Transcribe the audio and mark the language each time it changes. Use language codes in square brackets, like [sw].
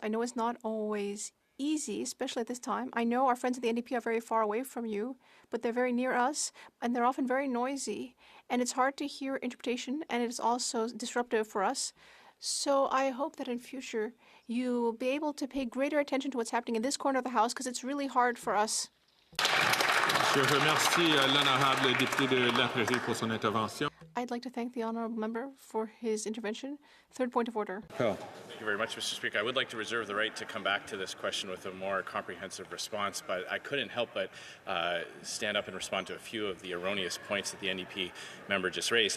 [en] I know it's not always easy, especially at this time. I know our friends at the NDP are very far away from you, but they're very near us, and they're often very noisy, and it's hard to hear interpretation, and it is also disruptive for us. So I hope that in future you'll be able to pay greater attention to what's happening in this corner of the House, because it's really hard for us. [fr] Je remercie l'honorable député de La Prairie pour son intervention. [en] I'd like to thank the honourable member for his intervention. Third point of order. Thank you very much, Mr. Speaker. I would like to reserve the right to come back to this question with a more comprehensive response, but I couldn't help but stand up and respond to a few of the erroneous points that the NDP member just raised.